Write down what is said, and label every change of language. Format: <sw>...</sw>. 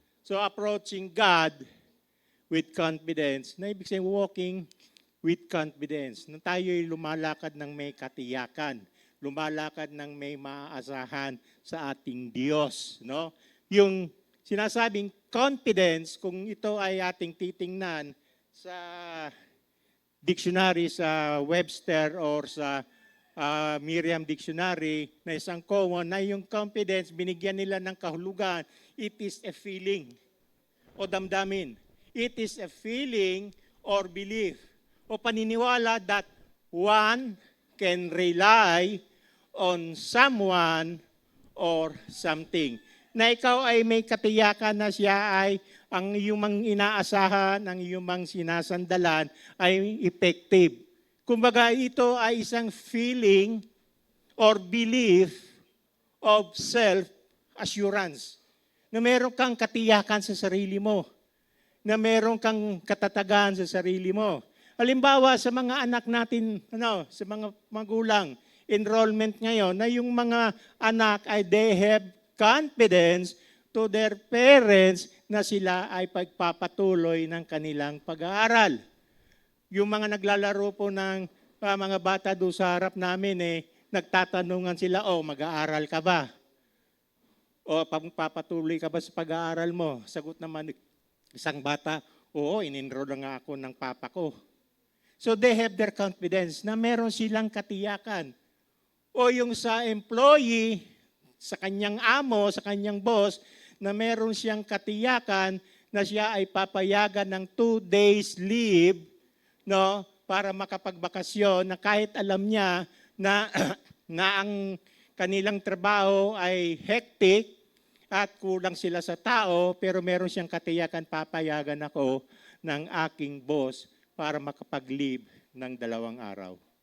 <en>So approaching God with confidence.</en> <tl>Na ibig sabihin, walking with confidence. Na tayo'y lumalakad ng may katiyakan. Lumalakad ng may maaasahan sa ating Diyos. No? Yung sinasabing confidence, kung ito ay ating titingnan sa dictionary, sa Webster or sa Merriam Dictionary, na isang common, na yung confidence, binigyan nila ng kahulugan,</tl> <en>it is a feeling</en> <tl>o damdamin.</tl> <en>It is a feeling or belief</en> <tl>o paniniwala</tl> <en>that one can rely on someone or something.</en> <tl>Na ikaw ay may katiyakan na siya ay ang iyong mga inaasahan, ang iyong mga sinasandalan ay effective. Kumbaga, ito ay isang</tl> <en>feeling or belief of self-assurance.</en> <tl>Na meron kang katiyakan sa sarili mo. Na meron kang katatagan sa sarili mo. Halimbawa, sa mga anak natin, sa mga magulang, enrollment ngayon, na yung mga anak ay</tl> <en>they have confidence to their parents</en> <tl>na sila ay pagpapatuloy ng kanilang pag-aaral. Yung mga naglalaro po ng mga bata doon sa harap namin, nagtatanungan sila, mag-aaral ka ba? O papatuloy ka ba sa pag-aaral mo? Sagot naman isang bata, oo, in-enroll nga ako ng papa ko.</tl> <en>So they have their confidence</en> <tl>na meron silang katiyakan. O yung sa employee, sa kanyang amo, sa kanyang boss, na meron siyang katiyakan na siya ay papayagan ng 2 days leave, no, para makapagbakasyon, na kahit alam niya na, na ang kanilang trabaho ay hectic at kulang sila sa tao, pero meron siyang katiyakan, papayagan ako ng aking boss para makapag-leave ng 2 araw.</tl>